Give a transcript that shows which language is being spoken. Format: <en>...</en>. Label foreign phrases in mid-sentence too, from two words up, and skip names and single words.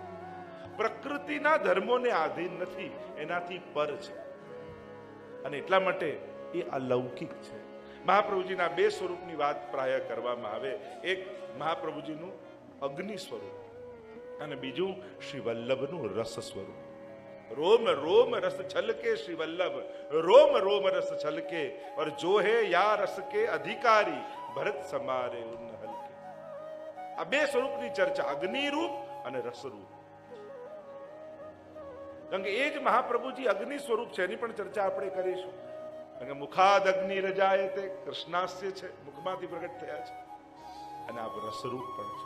<gu>પ્રકૃતિના ધર્મોને આધીન નથી, એનાથી પર છે. અને એટલા માટે એ અલૌકિક છે. મહાપ્રભુજીના બે સ્વરૂપની વાત પ્રાય કરવામાં આવે. એક મહાપ્રભુજીનું અગ્નિ સ્વરૂપ અને બીજું શ્રી વલ્લભનું રસ સ્વરૂપ.</gu> <bra>रोम रोम रस छलके श्री वल्लभ, रोम रोम रस छलके और जो है या रस के अधिकारी भरत समारे उन हलके.</bra> <gu>આ બે સ્વરૂપની ચર્ચા, અગ્નિ રૂપ અને રસ રૂપ. કારણ કે એ જ મહાપ્રભુજી અગ્નિ સ્વરૂપ છે, એની પણ ચર્ચા આપણે કરીશું. કારણ કે મુખાદ અગ્નિ રજાય તે કૃષ્ણાસ્ય છે, મુખમાંથી પ્રગટ થયા છે. અને આ રસરૂપ પણ છે.</gu>